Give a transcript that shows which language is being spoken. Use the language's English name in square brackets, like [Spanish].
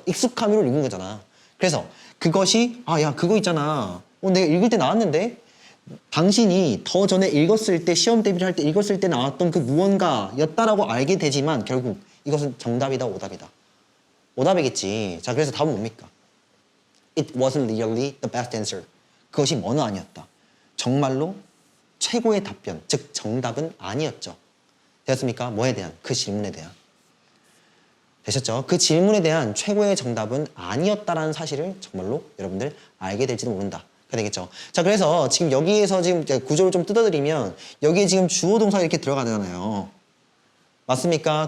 [Korean] 익숙함으로 읽은 거잖아. 그래서 그것이 야 그거 있잖아. 내가 읽을 때 나왔는데 당신이 더 전에 읽었을 때 시험 대비를 할 때 읽었을 때 나왔던 그 무언가였다라고 알게 되지만 결국 이것은 정답이다 오답이다. 오답이겠지. 자 그래서 답은 뭡니까? [English] It wasn't really the best answer. [Korean] 그것이 뭐는 아니었다. 정말로 최고의 답변, 즉 정답은 아니었죠. 되었습니까? 뭐에 대한? 그 질문에 대한. 되셨죠? 그 질문에 대한 최고의 정답은 아니었다라는 사실을 정말로 여러분들 알게 될지도 모른다. 되겠죠. 자, 그래서 지금 여기에서 지금 구조를 좀 뜯어드리면 여기에 지금 주어 동사가 이렇게 들어가잖아요. 맞습니까?